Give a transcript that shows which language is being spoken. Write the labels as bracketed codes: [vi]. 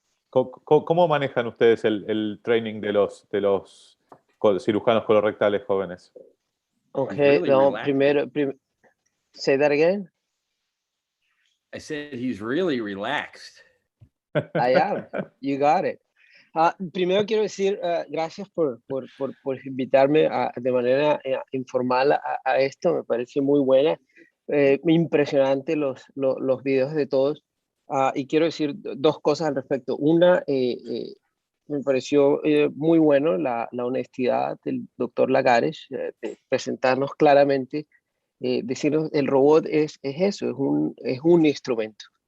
[es] ¿Cómo manejan ustedes el training de los cirujanos colorectales jóvenes? [en] Okay, really no, relaxed. say that again. I said he's really relaxed. I am. You got it. [es] Primero quiero decir gracias por invitarme de manera informal a esto. Me parece muy buena. Impresionante los videos de todos. Y quiero decir dos cosas al respecto. Una, me pareció muy bueno la honestidad del doctor Lagares de presentarnos claramente, decirnos el robot es eso, es un instrumento.